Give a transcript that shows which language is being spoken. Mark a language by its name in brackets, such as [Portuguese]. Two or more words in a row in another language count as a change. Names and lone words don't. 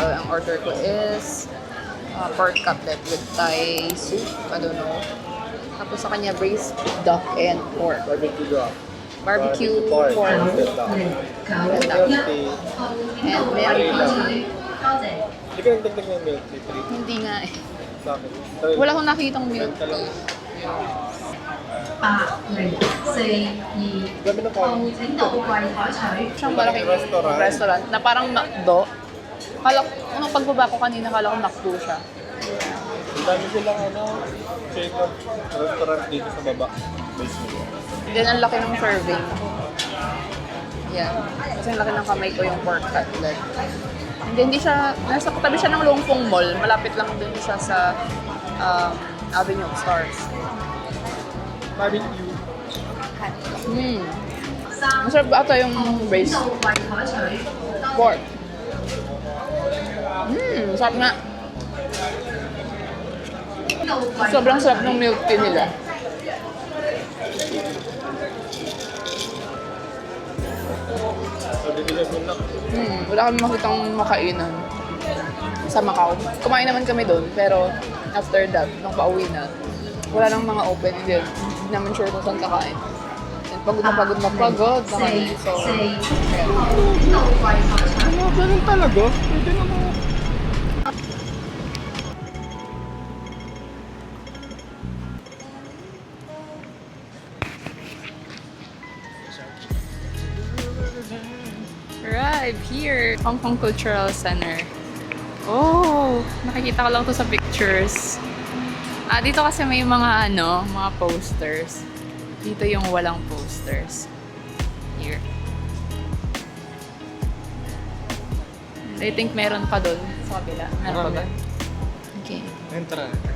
[Filipino] Ang order ko [English] is pork cutlet with Thai soup. I don't know. [Filipino] Tapos sa kanya, [English] braised duck and pork. Barbecue pork. Ganda. [Filipino] And meron Hindi ka nagdagdag ng [English] milk tea, [Filipino] please. hindi nga eh. Bakit? Wala akong nakitang [English] milk tea. [Cantonese] 8、4、3、2、 [Filipino] Dami na kain. [Cantonese] 請到櫃台取。 [Filipino] Siyang malaking restaurant na parang McDo. Nung pagbaba ko kanina, kala ko McDo siya. Dami silang [English] chain of restaurant [Filipino] dito sa baba. Basement. Then, ang laki ng serving. Yan. Kasi ang laki ng kamay ko yung [English] pork cutlet. [Filipino] Hindi siya, nasa katabi siya ng Lungfong Mall. Malapit lang din siya sa Avenue of Stars. Barbecue. Masarap ata yung braised [Cantonese] 到櫃台取。 [Filipino] pork. Sarap nga. Sobrang sarap ng [English] milk tea [Filipino] nila. So, bibili mo na. Wala kami makitang makainan sa Macau. Kumain naman kami doon, pero [English] after that, [Filipino] nung pauwi na, wala nang mga open. Hindi naman sure kung saan kakain. And pagod na kami. So, [Cantonese] 4、4、 [Filipino] ayan. [Cantonese] 請到櫃台取。 [Filipino] Ganun talaga? Pwede naman. [English] Arrive here, Hong Kong Cultural Center. [Filipino] Oh, nakikita ko lang to sa pictures. Dito kasi may mga mga posters. Dito yung walang posters. Here. [English] And I think [Filipino] meron pa doon sa kabila. Meron pa ba? Okay. Entra.